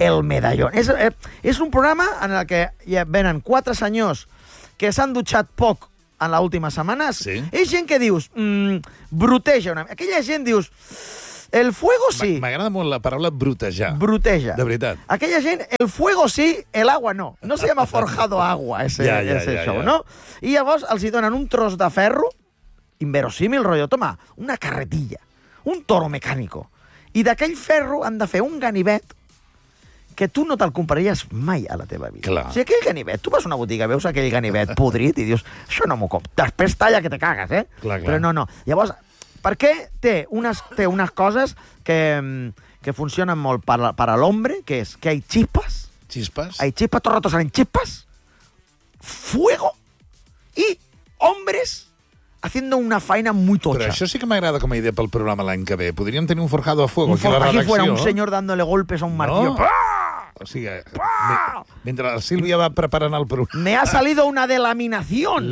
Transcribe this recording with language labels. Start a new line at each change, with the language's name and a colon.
Spanish: El medallón. Es un programa en el que ya venen cuatro
Catalan: senyors que s'han dutxat poc
Spanish: en las últimas semanas.
Catalan: Sí. Es gent que dius, bruteja una mica. Aquella gent dius...
Spanish: El fuego sí.
Catalan: M'agrada molt la paraula brutejar. Bruteja. De veritat. Aquella gent,
Spanish: el fuego sí, el agua no. No se llama Forjado agua, ese show. ¿No?
Catalan: I llavors els hi donen un tros de ferro, inverosímil, rotllo, toma, una carretilla, un toro mecànico. I d'aquell ferro han de fer un ganivet que tu no te'l compraries mai a la teva vida. Clar. O sigui, aquell ganivet, tu vas a una botiga, veus aquell ganivet podrit i dius, això no m'ho cop. Després talla que te cagues, eh? Clar, clar. Però no. Llavors... Perquè té unes coses que funcionen molt per a l'hombre, que és que hi ha xispes. Xispes. Hi ha xispes, tot el rato salen xispes. Fuego.
Spanish: I hombres haciendo una faena muy tocha.
Catalan: Però això sí que m'agrada com a idea pel programa l'any que ve. Podríem tenir un Forjado a Fuego aquí a la redacció.
Spanish: Aquí fuera un senyor dándole golpes a un martillo.
Catalan: No. O sigui, mentre la Sílvia va preparant el programa...
Spanish: Me ha salido una delaminación.